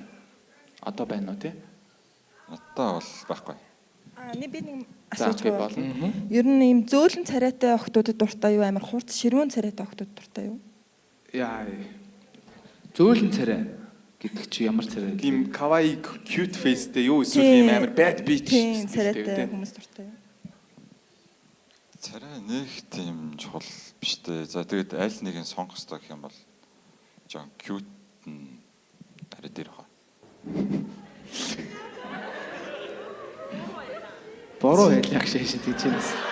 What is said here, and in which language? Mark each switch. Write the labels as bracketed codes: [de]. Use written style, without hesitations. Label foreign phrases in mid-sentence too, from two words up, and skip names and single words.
[mn] Одоо байна уу тий? Одоо бол байхгүй. би нэг За, асууж би байна. болно. Ер нь ийм зөөлөн царайтай охтуудад дуртай юу, амар хурц ширүүн царайтай охтуудад дуртай юу? Яа. Зөөлөн царай гэдэг чи ямар царай? Тийм kawaii [en] cute face- [mn] тэй юу эсвэл ийм амар [en] bad bitch [mn] тийм царайтай хүмүүс дуртай юу? Царай нэг тийм чухал биш дээ. За тэгээд аль нэгийг сонгох хэрэгтэй гэх юм бол жоо cute арай дээр хаа. Бороо хэлэх шээш гэж байна.